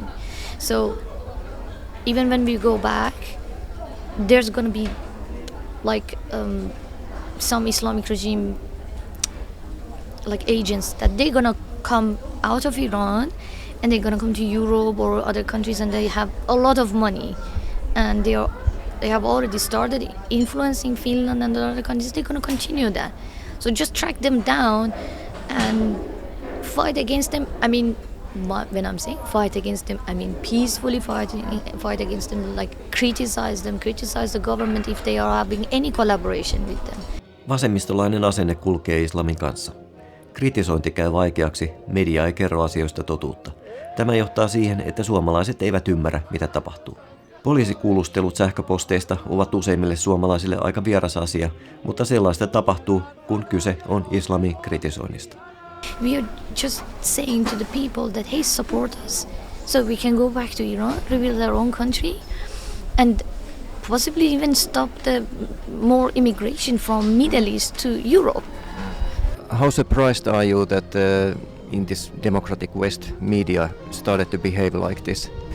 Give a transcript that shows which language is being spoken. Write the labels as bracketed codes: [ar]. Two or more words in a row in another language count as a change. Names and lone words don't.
[en] So even when we go back, there's going to be like some Islamic regime like agents that they're going to come out of Iran and they're going to come to Europe or other countries, and they have a lot of money and they have already started influencing Finland and the other countries. They're going to continue that. So just track them down and fight against them. I mean, when I'm saying fight against them, I mean peacefully fight against them, like criticize the government if they are having any collaboration with them. [fi] Vasemmistolainen asenne kulkee islamin kanssa. Kritisointi käy vaikeaksi, media ei kerro asioista totuutta. Tämä johtaa siihen, että suomalaiset eivät ymmärrä, mitä tapahtuu. Poliisikuulustelut sähköposteista ovat useimmille suomalaisille aika vieras asia, mutta sellaista tapahtuu, kun kyse on islamin kritisoinnista. [en] We are just saying to the people that, hey, support us so we can go back to Iran, rebuild our own country, and possibly even stop the more immigration from Middle East to Europe. How surprised are you that in this democratic West media started to behave like this?